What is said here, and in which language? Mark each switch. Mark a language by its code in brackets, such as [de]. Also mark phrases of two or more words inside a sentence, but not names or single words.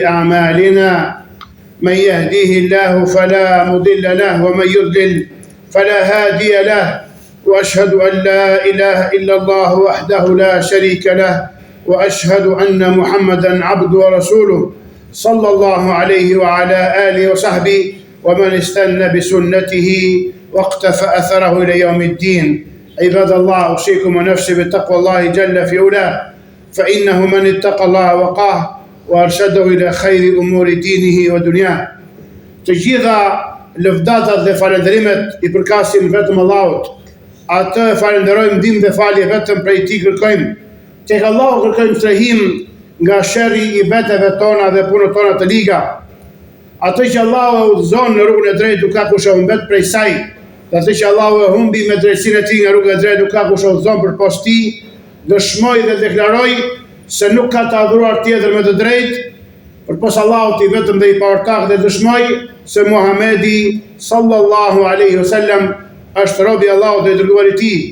[ar] أعمالنا من يهديه الله فلا مضل له ومن يضلل فلا هادي له وأشهد أن لا إله إلا الله وحده لا شريك له وأشهد أن محمدا عبده ورسوله صلى الله عليه وعلى آله وصحبه ومن استنى بسنته واقتفى أثره إلى يوم الدين. عباد الله، أوصيكم ونفسي بتقوى الله جل في علاه، فإنه من اتقى الله وقاه وأرشده إلى خير أمور دينه ودنياه. [sq] Të gjitha lëvdatat dhe falenderimet I përkasin vetëm Allahut. Atë falenderojmë ndihmë dhe falje vetëm prej Tij kërkojmë. Tek Allahu kërkojmë strehim nga sherri I veteve tona dhe punët tona të liga. Atë që Allahu e udhëzon në rrugën e drejtë ka kush e humbet prej saj, dhe atë që Allahu e humbi me drejtsinë e Tij nga rruga e drejtë ka kush e udhëzon përpas Tij, dëshmoj dhe deklaroj se nuk ka të adhuruar tjetër me të drejtë përpas Allahut I vetëm dhe I paortak, dhe dëshmoj se Muhamedi [ar] صلى الله عليه وسلم [sq] është robi I Allahut dhe I dërguari I Tij.